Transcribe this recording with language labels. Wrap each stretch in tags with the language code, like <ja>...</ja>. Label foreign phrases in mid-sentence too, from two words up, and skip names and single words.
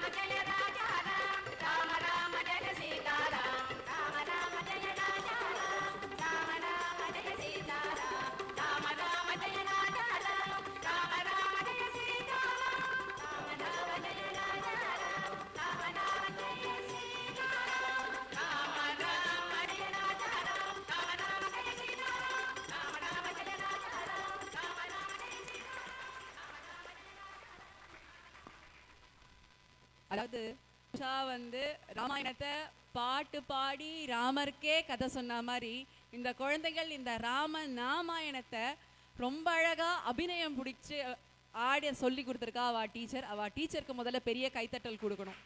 <hi>जय राजा राम राम राम जय सीता राम राम राम जय राजा राम राम राम जय सीता राम राम राम जय राजा राम राम राम जय सीता राम राम राम जय राजा राम राम राम जय सीता राम राम राम जय राजा राम राम राम जय सीता राम राम राम जय राजा राम राम राम जय सीता</hi> <ta>அதாவது உஷா வந்து ராமாயணத்தை பாட்டு பாடி ராமருக்கே கதை சொன்ன மாதிரி இந்த குழந்தைகள் இந்த ராம ராமாயணத்தை ரொம்ப அழகா அபிநயம் பிடிச்சு ஆட சொல்லி கொடுத்துருக்கா அவ டீச்சருக்கு முதல்ல பெரிய கைத்தட்டல் கொடுக்கணும்.</ta>